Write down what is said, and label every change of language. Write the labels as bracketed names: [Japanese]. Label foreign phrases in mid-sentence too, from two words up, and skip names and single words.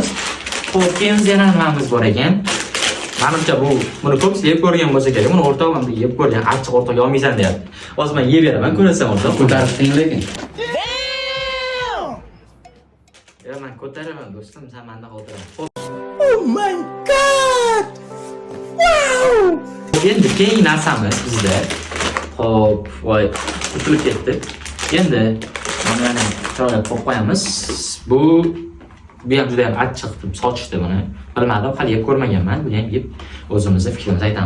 [Uzbek] Xo'p, keyin yana nimamiz bor ekan? Menimcha buni ko'pchilik yeb ko'rgan bo'lsa kerak. Buni o'rtog'im yeb ko'rgan, achchiq o'rtoq yolmaysan deyapti. Hozir men yeb beraman, ko'rasan o'rtoq. Ko'tarish qiyin lekin. Ya men ko'taraman do'stim, sen menda o'tirasan. [English] Oh my god! Wow! [Uzbek] Endi keyingi narsamiz bizda. Xo'p, voy, tutilib ketdi. Endi mana choyga qo'yib qo'yamiz. Bu ham juda ham achchiq deb sochishdi buni. Bilmadim, hali yeb ko'rmaganman. Buni ham yeb o'zimizning fikrimizni aytamiz.